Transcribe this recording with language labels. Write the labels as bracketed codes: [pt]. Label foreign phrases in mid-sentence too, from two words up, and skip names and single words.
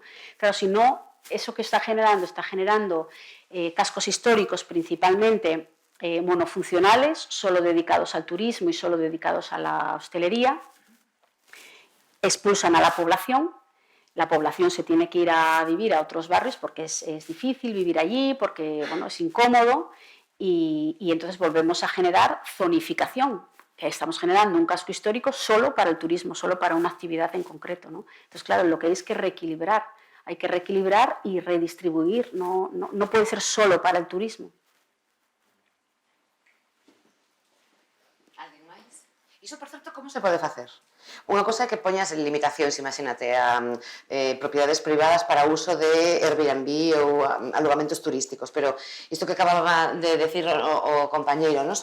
[es] Claro, si no, eso que está generando cascos históricos principalmente monofuncionales, solo dedicados al turismo y solo dedicados a la hostelería, expulsan a la población se tiene que ir a vivir a otros barrios porque es difícil vivir allí, porque bueno, es incómodo y entonces volvemos a generar zonificación, que estamos generando un casco histórico solo para el turismo, solo para una actividad en concreto, ¿no? Entonces, claro, lo que hay que reequilibrar, y redistribuir, no puede ser solo para el turismo. [gl] Alguén máis? Iso, por certo, como se pode facer? Unha cosa é que poñas limitacións, imagínate, a propiedades privadas para uso de Airbnb ou alugamentos turísticos, pero isto que acababa de decir o compañeiro, ¿no?